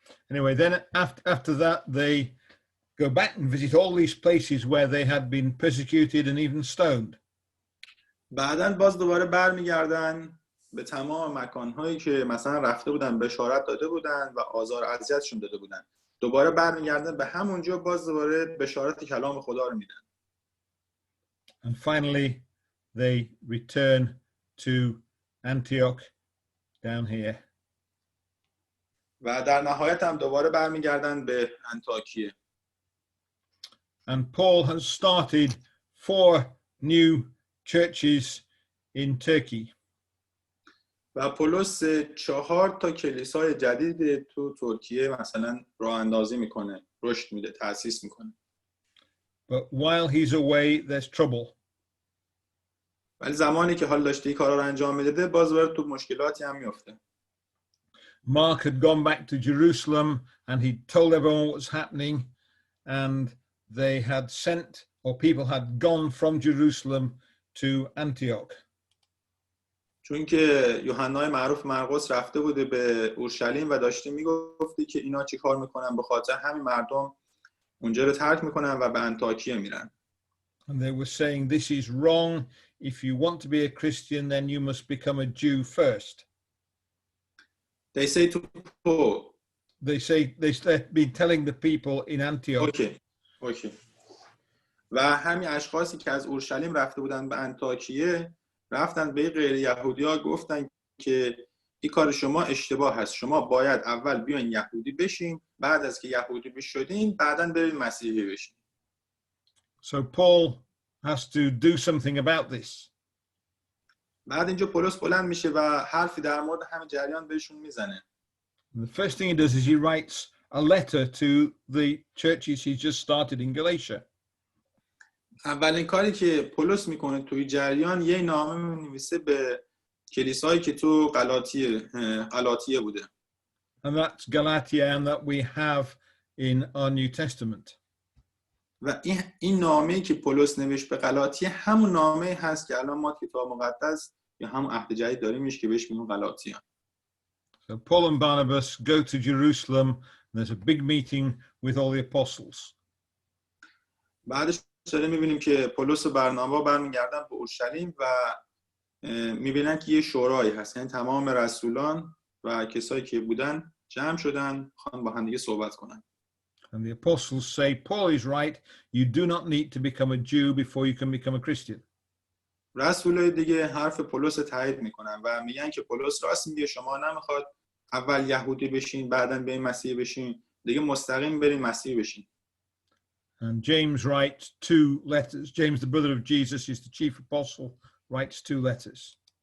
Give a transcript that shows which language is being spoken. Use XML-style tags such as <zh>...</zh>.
<en>Anyway, then after that, they go back and visit all these places where they had been persecuted and even stoned.</en> <fa>بعداً باز دوباره برمیگردن به تمام مکانهایی که مثلا رفته بودن بشارت داده بودن و آزار و اذیتشون داده بودن. دوباره برمیگردن به همونجا، باز دوباره بشارت کلام خدا رو میدن.</fa> <en>And finally, they return to Antioch down here.</en> <fa>و در نهایت هم دوباره برمیگردن به انطاکیه.</fa> <en>And Paul has started 4 new churches in Turkey.</en> <fa>و پولس 4 تا کلیسای جدید تو ترکیه مثلا راه اندازی میکنه، رشد میده، تأسیس میکنه.</fa> <en>But while he's away, there's trouble.</en> <fa>ولی زمانی که حال داشته این کارا رو انجام میداده، باز وارد تو مشکلاتی هم میفته.</fa> <en>Mark had gone back to Jerusalem and he told everyone what was happening, and they had sent, or people had gone from Jerusalem to Antioch.</en> <fa>چون که یوحنای معروف مرقس رفته بوده به اورشلیم و داشته میگفته که اینا چی کار میکنن، به خاطر همین مردم اونجا رو ترک میکنن و به انطاکیه میرن.</fa> <en>And they were saying, this is wrong. If you want to be a Christian, then you must become a Jew first. They say to Paul. They've been telling the people in Antioch. Okay.</en> <fa>و همین اشخاصی که از اورشلیم رفته بودن به انطاکیه رفتن به غیر یهودی‌ها گفتن که این کار شما اشتباه هست. شما باید اول بیاین یهودی بشین، بعد از که یهودی بشین بعداً برید مسیحی بشین.</fa> <en>So Paul has to do something about this.</en> <fa>بعد اینجا پولس بلند میشه و حرفی در مورد همین جریان بهشون میزنه.</fa> <en>The first thing he does is he writes a letter to the churches he's just started in Galatia.</en> <fa>اولین کاری که پولس میکنه توی جریان یه نامه می‌نویسه به کلیسایی که تو غلاطیه بوده.</fa> <en>And that's Galatia, and that we have in our New Testament.</en> <fa>و این نامه‌ای که پولس نوشت به غلاطیه همون نامه‌ای هست که الان ما کتاب مقدس یا همون عهد جدید داریمش که بهش میگن غلاطیه.</fa> <en>So Paul and Barnabas go to Jerusalem, and there's a big meeting with all the apostles.</en> <fa>بعدش داره می‌بینیم که پولس و برنابا برمیگردن به اورشلیم و می‌بینن که یه شورایی هست، یعنی تمام رسولان و کسایی که بودن جمع شدن خوان با هم دیگه صحبت کنن.</fa> <en>And the apostles say, Paul is right, you do not need to become a Jew before you can become a Christian.</en> <fa>رسولای دیگه حرف پولس رو تایید میکنن و میگن که پولس راست میگه، شما نمیخواد اول یهودی بشین بعداً به مسیحی بشین، دیگه مستقیم برین مسیحی بشین.</fa> <en>And James writes 2 letters. James, the brother of Jesus, is the chief apostle, writes 2 letters.</en>